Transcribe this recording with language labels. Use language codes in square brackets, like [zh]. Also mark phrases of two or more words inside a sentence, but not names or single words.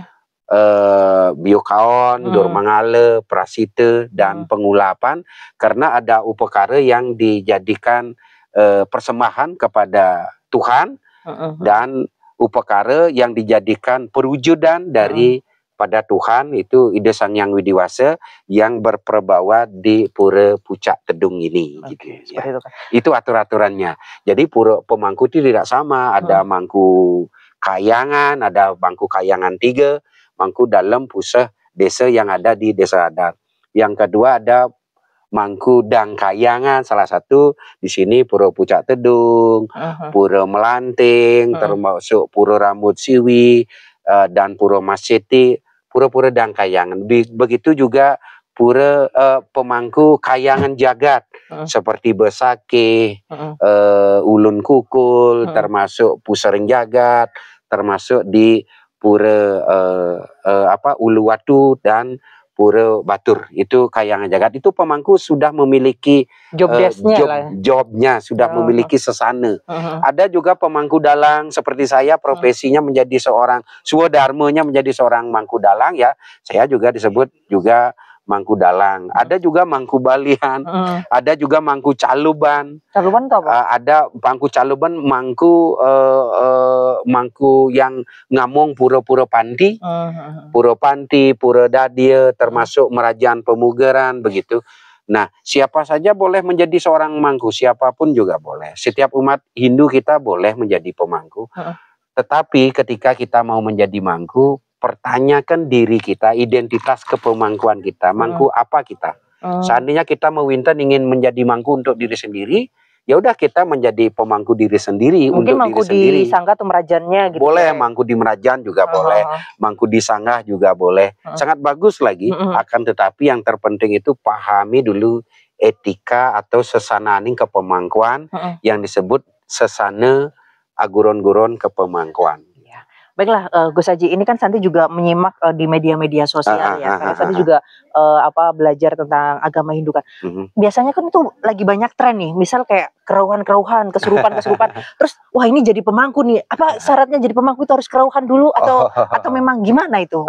[id] biokaon, dormangala, prasita, dan pengulapan, karena ada upekara yang dijadikan persembahan kepada Tuhan, dan upekara yang dijadikan perwujudan dari pada Tuhan, itu Ida Sang Hyang Widiwasa yang berperbawa di Pura Pucak Tedong ini. Gitu, ya. Itu, kan. Itu atur-aturannya. Jadi pura pemangku itu tidak sama, ada mangku kayangan, ada mangku kayangan 3, mangku dalam pusat desa yang ada di desa adat. Yang kedua ada mangku Dangkayangan, salah satu di sini Pura Pucak Tedong, Pura Melanting, termasuk Pura Rambut Siwi, dan Pura Masjeti, pura-pura Dangkayangan. Begitu juga pura pemangku kayangan jagat seperti Besake, Ulun Kukul, termasuk Pusering Jagat, termasuk di pura Uluwatu dan Pura Batur. Itu kayangan jagat. Itu pemangku sudah memiliki jobnya sudah memiliki sesana. Ada juga pemangku dalang seperti saya, profesinya menjadi seorang swadharmanya menjadi seorang mangku dalang, ya. Saya juga disebut juga mangku dalang. Ada juga mangku balian, ada juga mangku caluban. Caluban itu apa? Ada mangku caluban, mangku yang ngamong pura-pura panti, pura dadia, termasuk merajaan pemugaran, begitu. Nah, siapa saja boleh menjadi seorang mangku, siapapun juga boleh. Setiap umat Hindu kita boleh menjadi pemangku. Tetapi ketika kita mau menjadi mangku, pertanyakan diri kita, identitas kepemangkuan kita, mangku apa kita. Seandainya kita mewinten ingin menjadi mangku untuk diri sendiri, ya udah kita menjadi pemangku diri sendiri. Mungkin untuk mangku diri sendiri. Di sangga atau merajannya gitu. Boleh, mangku di merajan juga boleh, mangku di sanggah juga boleh. Sangat bagus lagi, akan tetapi yang terpenting itu pahami dulu etika atau sesananing kepemangkuan yang disebut sesana aguron-guron kepemangkuan. Baiklah, Gus Haji, ini kan Santi juga menyimak di media-media sosial ya. Karena Santi juga belajar tentang agama Hindu kan. Biasanya kan itu lagi banyak tren nih. Misal kayak kerauhan-kerauhan, kesurupan-kesurupan. Terus wah ini jadi pemangku nih. Apa syaratnya jadi pemangku itu harus kerauhan dulu atau memang gimana itu?